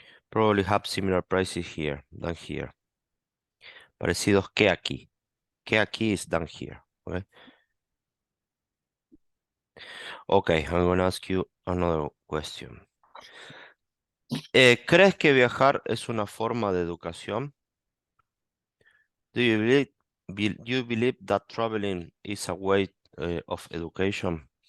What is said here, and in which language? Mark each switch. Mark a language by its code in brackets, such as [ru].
[en] Probably have similar prices here than here. [es] Parecidos que aquí. Que aquí [en] is than here, okay? Okay, I'm gonna ask you another question. [es] ¿Crees que viajar es una forma de educación? [en] Do you believe that traveling is a way of education?